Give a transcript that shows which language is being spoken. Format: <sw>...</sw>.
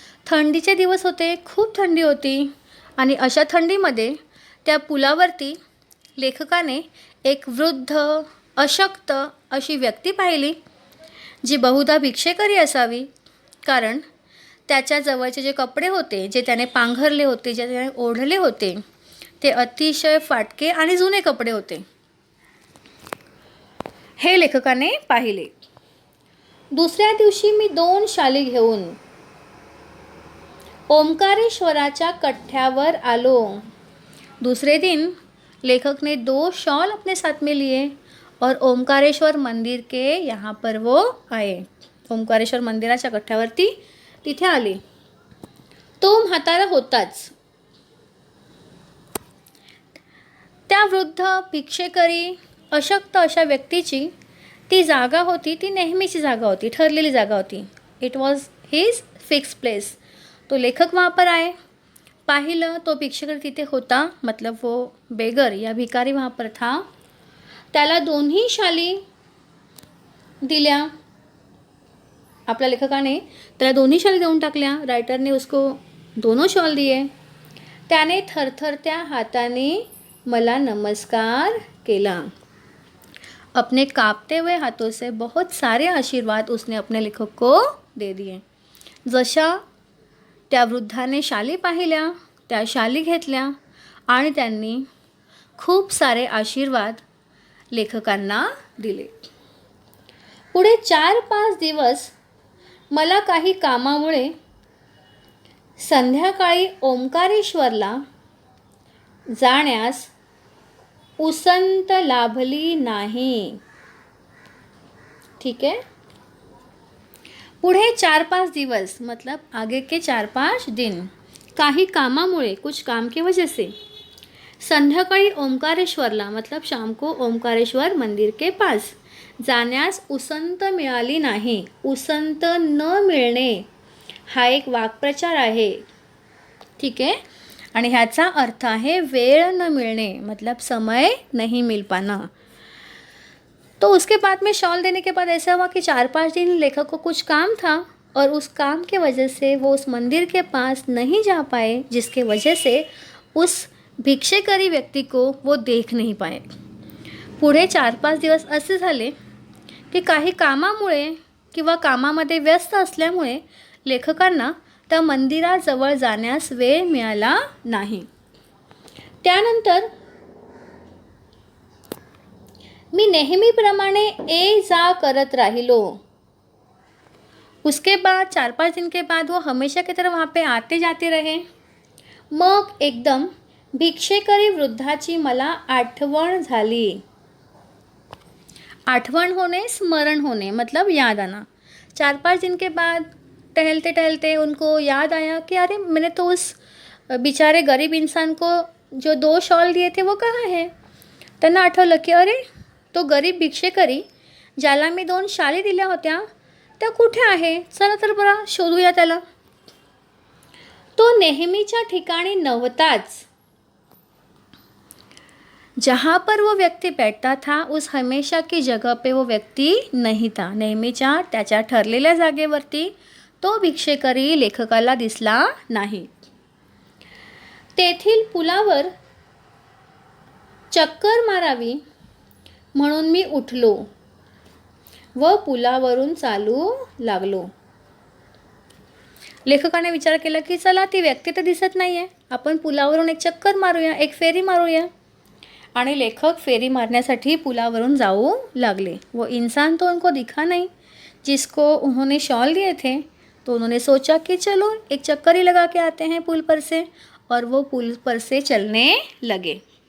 <mr>थंडीचे दिवस होते, खूप थंडी होती आणि अशा थंडीमध्ये त्या पुलावरती लेखकाने एक वृद्ध, अशक्त अशी व्यक्ती पाहिली जी बहुधा भिक्षेकरी असावी, कारण त्याच्या जवळचे जे कपडे होते, जे त्याने पांघरले होते, जे त्याने ओढले होते, ते अतिशय फाटके आणि जुने कपडे होते। हे लेखकाने पाहिले। दुसऱ्या दिवशी मी 2 शाली घेऊन ओमकारेश्वराच्या कट्ट्यावर आलो.</mr> <hi>दूसरे दिन लेखक ने 2 शॉल अपने साथ में लिए और ओमकारेश्वर मंदिर के यहाँ पर वो आए.</hi> <mr>ओमकारेश्वर मंदिराच्या कट्ट्यावरती तिथे आले. तो म्हातारा होताच. त्या वृद्ध भिक्षेकरी अशक्त अशा व्यक्तीची ती जागा होती, ती नेहमीची जागा होती, ठरलेली जागा होती.</mr> <en>It was his fix place.</en> <hi>तो लेखक वहाँ पर आए.</hi> <mr>पाहिलं तो भिक्षेकरी तिथे होता,</mr> <hi>मतलब वो बेगर या भिकारी वहाँ पर था.</hi> <mr>त्याला 2 शाली दिल्या. आपल्या लेखकाने त्याला 2 शाली देऊन टाकल्या.</mr> <hi>रायटरने उसको 2 शॉल दिए.</hi> <mr>त्याने थरथरत्या हाताने मला नमस्कार केला.</mr> <hi>अपने कांपते हुए हाथों से बहुत सारे आशीर्वाद उसने अपने लेखक को दे दिए.</hi> <mr>जशा त्या वृद्धाने शाली पाहिल्या, त्या शाली घेतल्या आणि त्यांनी खूप सारे आशीर्वाद लेखकांना दिले. पुढे 4-5 दिवस मला काही कामामुळे संध्याकाळी ओंकारेश्वरला जाण्यास उसंत लाभली नाही.</mr> <hi>ठीक है.</hi> <mr>पुढे 4-5 दिवस</mr> <hi>मतलब आगे के 4-5 दिन</hi> <mr>काही कामामुळे,</mr> <hi>कुछ काम की वजह से,</hi> <mr>संध्याकाळी ओंकारेश्वरला</mr> <hi>मतलब शाम को ओंकारेश्वर मंदिर के पास</hi> <mr>जाण्यास उसंत मिळाली नाही. उसंत न मिळणे हा एक वाक्प्रचार आहे.</mr> <hi>ठीक है.</hi> <mr>आणि ह्याचा अर्थ आहे वेळ न मिलने,</mr> <hi>मतलब समय नहीं मिल पाना. तो उसके बाद में शॉल देने के बाद ऐसा हुआ कि 4-5 दिन लेखक को कुछ काम था और उस काम के वजह से वो उस मंदिर के पास नहीं जा पाए, जिसके वजह से उस भिक्षेकरी व्यक्ति को वो देख नहीं पाए.</hi> <mr>पुढे 4-5 दिवस असे झाले की काही कामामुळे किंवा कामामध्ये व्यस्त असल्यामुळे लेखकांना त्या मंदिराजवळ जाण्यास वेळ मिळाला नाही. त्यानंतर मी नेहमीप्रमाणे ये जा करत राहिलो.</mr> <hi>उसके बाद 4-5 दिन के बाद वो हमेशा की तरह वहाँ पे आते जाते रहे.</hi> <mr>मग एकदम भिक्षेकरी वृद्धाची मला आठवण झाली.</mr> <hi>आठवण होने, स्मरण होने मतलब याद आना. 4-5 दिन के बाद टहलते टहलते उनको याद आया कि अरे मैंने तो उस बेचारे गरीब इंसान को जो 2 शॉल दिए थे वो कहाँ है.</hi> <mr>त्यांना आठवलं की अरे तो गरीब भिक्षेकरी ज्याला मी 2 शाली दिल्या होत्या त्या कुठे आहे. चला तर बरा शोधूया त्याला. तो नेहमीच्या ठिकाणी नव्हताच.</mr> <hi>जहाँ पर वो व्यक्ति बैठता था उस हमेशा की जगह पे वो व्यक्ति नहीं था.</hi> <mr>नेहमीच्या त्याच्या ठरलेल्या जागेवरती तो भिक्षेकरी लेखकाला दिसला नाही. तेथील पुलावर चक्कर मारावी म्हणून मी उठलो व पुलावरून चालू लागलो. लेखकाने विचार केला की चला ती व्यक्ती तर दिसत नाही आहे, आपण पुलावरून एक चक्कर मारूया, एक फेरी मारूया. आणि लेखक फेरी मारण्यासाठी पुलावरून जाऊ लागले.</mr> <hi>वो इंसान तो उनको दिखा नहीं जिसको उन्होंने शॉल दिए थे. तो उन्होंने सोचा कि चलो एक चक्कर ही लगा के आते हैं पुल पर से, और वो पुल पर से चलने लगे.</hi>